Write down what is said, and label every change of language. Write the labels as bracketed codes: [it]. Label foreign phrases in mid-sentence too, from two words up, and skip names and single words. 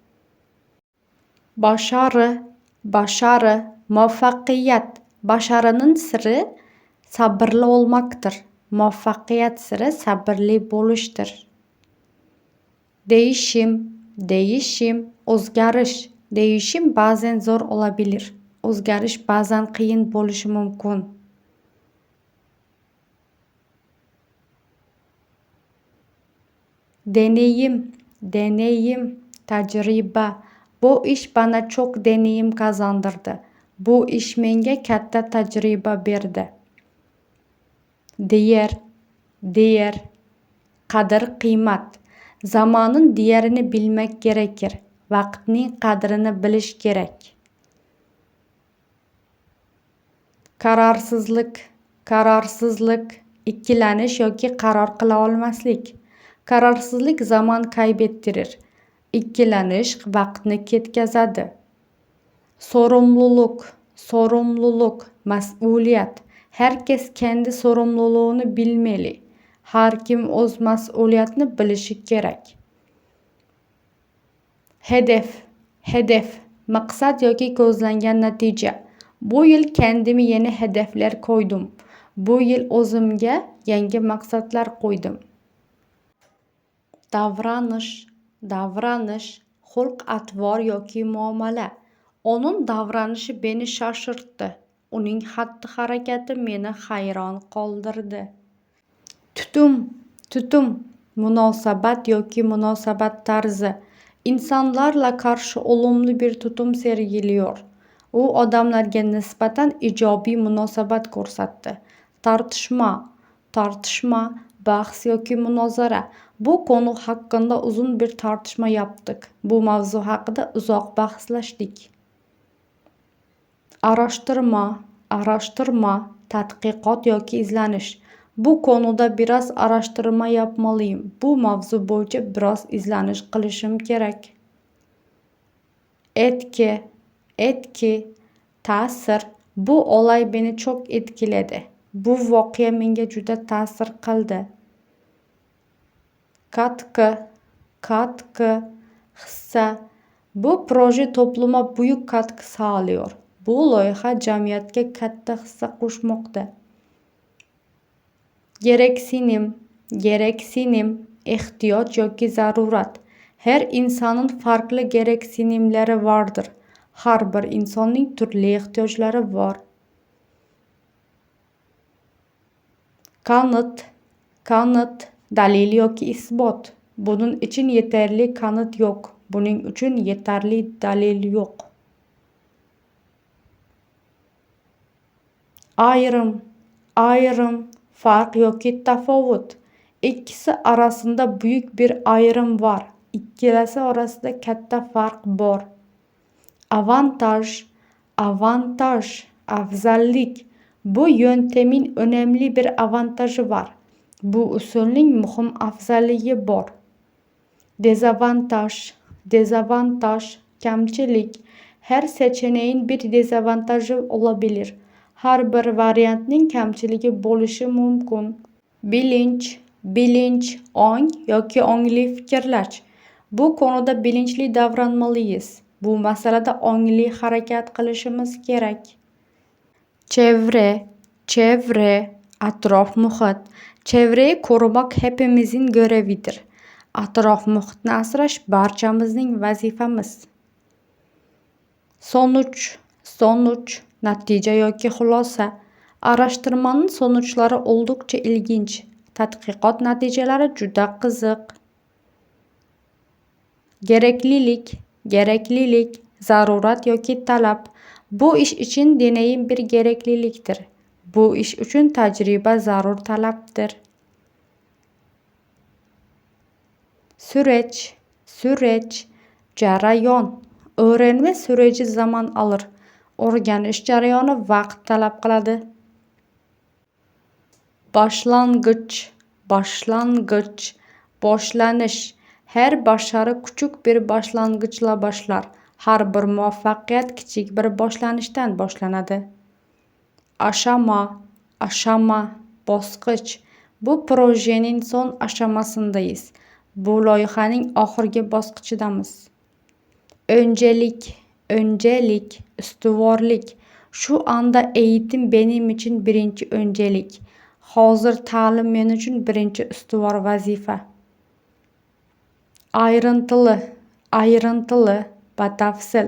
[tr] Başarı, muvaffaqiyat. Başarının siri sabırlı olmaktır. [uz] Muvaffaqiyat siri sabırlı bo'lishdir. [tr] Değişim, o'zgarish. Değişim bazen zor olabilir. [uz] O'zgarish bazen qiyin bo'lishi mumkin. [tr] Deneyim, tecrübe. Bu iş bana çok deneyim kazandırdı. [uz] Bu iş menga katta tecrübe berdi. Değer, qadr, qiymat. [tr] Zamanın değerini bilmek gerekir. [uz] Vaqtning qadrini bilish kerak. Kararsızlık, ikkilanish yoki qaror qila olmaslik. [tr] Kararsızlık zaman kaybettirir. [uz] İkkilanish vaqtni ketkazadi. [tr] Sorumluluk, mas'uliyat. Herkes kendi sorumluluğunu bilmeli. [uz] Har kim o'z mas'uliyatini bilishi kerak. Hedef, maqsad yoki ko'zlangan natija. [tr] Bu yil kendime yeni hedefler koydum. [uz] Bu yil o'zimga yangi maqsadlar qo'ydim. Davranish, xulq-atvor yoki muomala. [tr] Onun davranishi beni şaşırttı. [uz] Uning xatti-harakati meni hayron qoldirdi. Tutum, munosabat yoki munosabat tarzi. [tr] İnsanlarla karşı olumlu bir tutum sergiliyor. [uz] U odamlarga nisbatan ijobiy munosabat ko'rsatdi. Tartışma, bahs yoki munozara. [tr] Bu konu hakkında uzun bir tartışma yaptık. [uz] Bu mavzu haqida uzoq bahslashdik. Araştırma, tadqiqot yoki izlanish. [tr] Bu konuda biraz araştırma yapmalıyım. [uz] Bu mavzu bo'yicha biroz izlanish qilishim kerak. [tr] Etki, ta'sir. Bu olay beni çok etkiledi. [uz] Bu voqea menga juda ta'sir qildi. [tr] Katkı, hissa. Bu proje topluma buyuk katkı sağlıyor. [uz] Bu loyiha jamiyatga katta hissa qo'shmoqda. Gereksinim, ehtiyoj yoki zarurat. [tr] Her insanın farklı gereksinimleri vardır. [uz] Har bir insonning turli ehtiyojlari var. [tr] Kanıt, [uz] dalil yoki isbot. [tr] Bunun için yeterli kanıt yok. [uz] Buning uchun yetarli dalil yo'q. Ayrım, fark yoki tafovut. [tr] İkisi arasında büyük bir ayrım var. [uz] İkilasi orasida katta fark bor. Avantaj, afzallik. [tr] Bu yöntemin önemli bir avantajı var. [uz] Bu usulning muhim afzalligi bor. [tr] Dezavantaj, kamchilik. Her seçeneğin bir dezavantajı olabilir. [uz] Har bir variantning kamchiligi bo'lishi mumkin. Bilinç, ong yoki ongli fikrlash. [tr] Bu konuda bilinçli davranmalıyız. [uz] Bu masalada ongli harakat qilishimiz kerak. Çevre, atrof muhit. [tr] Çevreyi korumak hepimizin görevidir. [uz] Atrof muhitni asrash barchamizning vazifamiz. Sonuç, natija yoki xulosa. [tr] Araştırmanın sonuçları oldukça ilginç. [uz] Tadqiqot natijalari juda qiziq. Gereklilik, zarurat yoki talab. [tr] Bu ish için deneyim bir gereklilikdir. [uz] Bu ish uchun tajriba zarur talabdir. [tr] Süreç, jarayon. Öğrenme süreci zaman alır. [uz] O'rganish jarayoni vaqt talab qiladi. Boshlanish. [tr] Her başarı küçük bir başlangıçla başlar. [uz] Har bir muvaffaqiyat kichik bir boshlanishdan boshlanadi. [tr] Aşama, bosqich. Bu projening son aşamasındayız. [uz] Bu loyihaning oxirgi bosqichidamiz. [tr] Öncelik, ustuvorlik. Şu anda eğitim benim için birinchi öncelik. [uz] Hozir ta'lim men uchun birinchi ustuvor vazifa. [tr] Ayrıntılı, batafsil.